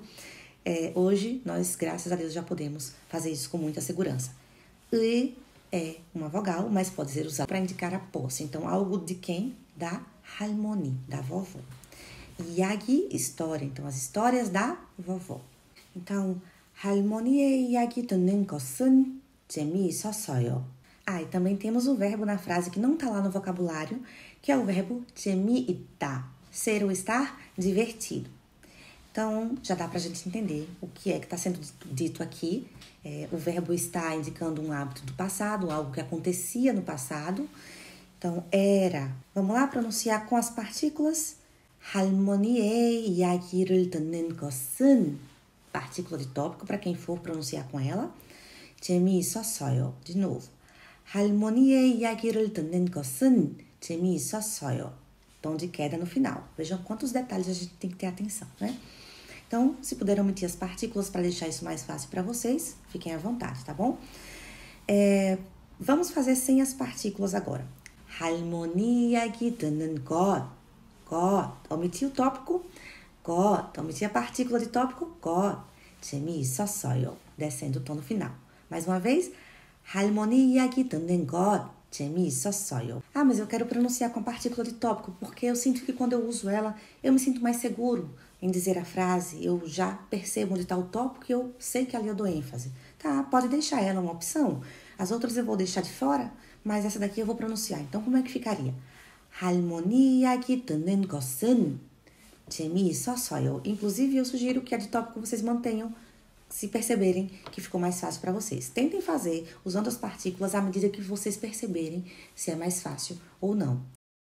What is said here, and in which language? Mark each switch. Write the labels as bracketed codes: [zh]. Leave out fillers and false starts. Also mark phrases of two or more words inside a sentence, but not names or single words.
[pt] Hoje, nós, graças a Deus, já podemos fazer isso com muita segurança. E é uma vogal, mas pode ser usado para indicar a posse. Então, algo de quem? Da 할머니, da vovó. [ko] 이야기, história. [pt] Então, as histórias da vovó. Então, [ko] 할머니의 이야기 듣는 것은 재미있었어요. [pt] E também temos o verbo na frase que não está lá no vocabulário, que é o verbo 재미있다. Ser ou estar divertido. Então, já dá pra gente entender o que é que está sendo dito aqui. O verbo está indicando um hábito do passado, algo que acontecia no passado. Então, era. Vamos lá pronunciar com as partículas. [ko] 할머니의 이야기를 듣는 것은, [pt] partícula de tópico para quem for pronunciar com ela. 재미있었어요. De novo. [ko] 할머니의 이야기를 듣는 것은 재미있었어요. [pt] Tom de queda no final. Vejam quantos detalhes a gente tem que ter atenção, né? Então, se puder omitir as partículas para deixar isso mais fácil para vocês, fiquem à vontade, tá bom? Vamos fazer sem as partículas agora. [ko] 할머니 이야기 듣는 것. [pt] Omitir o tópico. Omitir a partícula de tópico. 재미있었어요. Descendo o tom no final. Mais uma vez. [ko] 할머니 이야기 듣는 것. 재미있었어요. [pt] Mas eu quero pronunciar com a partícula de tópico, porque eu sinto que quando eu uso ela, eu me sinto mais seguro em dizer a frase. Eu já percebo onde está o tópico e eu sei que ali eu dou ênfase. Tá, pode deixar ela uma opção. As outras eu vou deixar de fora, mas essa daqui eu vou pronunciar. Então, como é que ficaria? [ko] 할머니 이야기 듣는 것은 재미있었어요. [pt] Inclusive, eu sugiro que a de tópico vocês mantenham, se perceberem que ficou mais fácil para vocês. Tentem fazer usando as partículas à medida que vocês perceberem se é mais fácil ou não.